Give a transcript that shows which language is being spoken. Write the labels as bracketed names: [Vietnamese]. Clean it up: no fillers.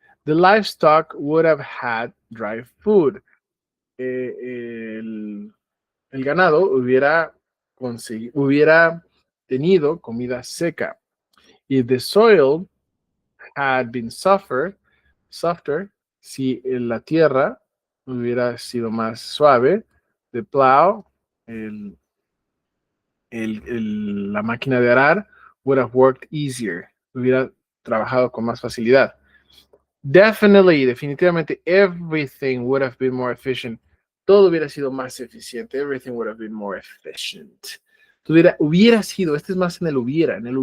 [English] The livestock would have had dry food. [Spanish] El ganado hubiera tenido comida seca. [English] If the soil had been softer, [Spanish] si la tierra hubiera sido más suave, the plow, la máquina de arar, [English] would have worked easier, [Spanish] hubiera trabajado con más facilidad. Definitivamente, [English] everything would have been more efficient. [Spanish] Todo hubiera sido más eficiente. [English] Everything would have been more efficient. [Spanish] Hubiera sido, este es más en el hubiera.